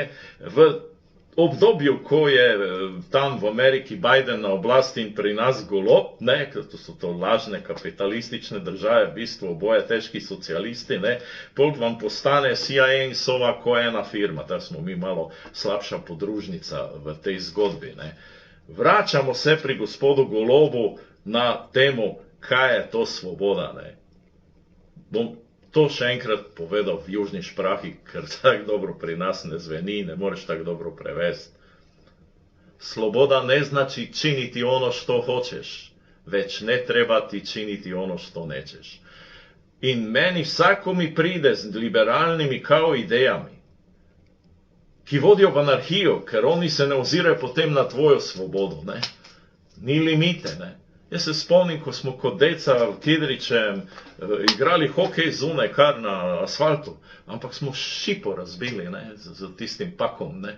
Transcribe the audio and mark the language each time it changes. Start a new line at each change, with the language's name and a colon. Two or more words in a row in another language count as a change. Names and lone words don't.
Slovenian: V obdobju, ko je tam v Ameriki Biden na oblasti in pri nas Golob, ne, ker to so to lažne kapitalistične države, v bistvu oboje težki socialisti, ne, potem vam postane CIA in Sova ko ena firma, da smo mi malo slabša podružnica v tej zgodbi, ne. Vračamo se pri gospodu Golobu na temo, kaj je to svoboda, ne. Bom to še enkrat povedal v južni šprahi, ker tako dobro pri nas ne zveni, ne moreš tako dobro prevesti.
Croatian: Sloboda ne znači činiti ono što hoćeš, već ne treba ti činiti ono što nećeš.
Slovenian: In meni vsako mi pride z liberalnimi kao idejami, ki vodijo v anarhijo, ker oni se ne ozirajo potem na tvojo svobodo, ne. Ni limite, ne. Jaz se spomnim, ko smo kot deca v Kidričem igrali hokej zunaj, kar na asfaltu, ampak smo šipo razbili, ne, z tistim pakom, ne.